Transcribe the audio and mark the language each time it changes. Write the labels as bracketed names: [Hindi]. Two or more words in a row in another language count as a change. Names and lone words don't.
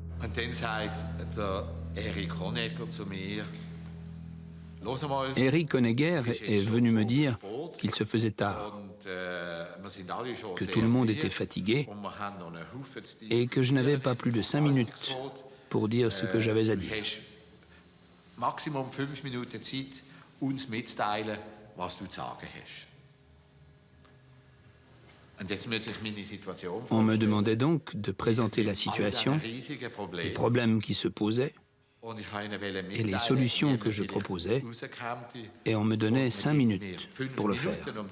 [French] Eric Honegger est venu me dire qu'il se faisait tard, que tout le monde était fatigué et que je n'avais pas plus de 5 minutes pour dire ce que j'avais à dire. [German] Maximum 5 Minuten Zeit, uns mitzuteilen, was du zu sagen hast. [French] On me demandait donc de présenter la situation, les problèmes qui se posaient et les solutions que je proposais, et on me donnait 5 minutes pour le faire.